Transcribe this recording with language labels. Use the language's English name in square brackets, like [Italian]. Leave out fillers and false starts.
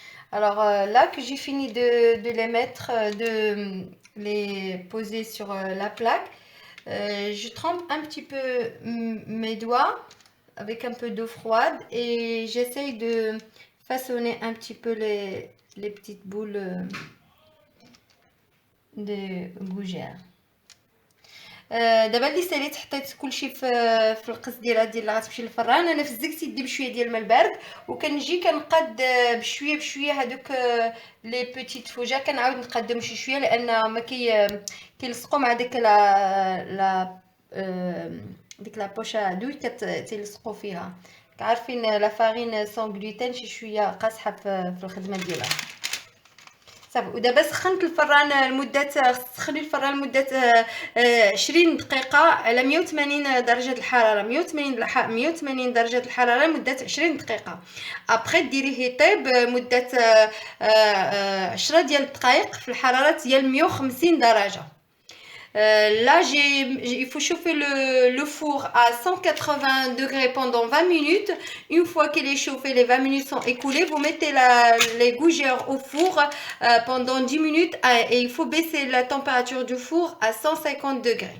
[French] Alors là que j'ai fini de les mettre, de les poser sur la plaque, je trempe un petit peu mes doigts avec un peu d'eau froide et j'essaye de façonner un petit peu les petites boules de gougère. [Arabic] دابا اللي ساليت حطيت كلشي في القصديره ديال اللي غتمشي للفران. انا فزكت يدي بشويه ديال الماء البارد وكنجي كنقاد بشويه بشويه هذوك [French] لي بوتيت فوجا، [Arabic] كنعاود نقادهم شي شويه لان ما كيلصقوا مع ديك لا ديك لا بوشا دوي كتلصقوا فيها. عارفين [French] لا فارين سون غلوتين [Arabic] شي شويه قاصحه في الخدمه ديالها صافي. ودابا سخنت الفران لمده سخني الفران لمده 20 دقيقه على 180 درجه الحراره، 180 درجه الحراره لمده 20 دقيقه. ابري ديريه يطيب مده 10 ديال الدقائق في الحراره ديال 150 درجه. [French] Là, il faut chauffer le four à 180 degrés pendant 20 minutes. Une fois qu'il est chauffé, les 20 minutes sont écoulées, vous mettez les gougères au four pendant 10 minutes et il faut baisser la température du four à 150 degrés.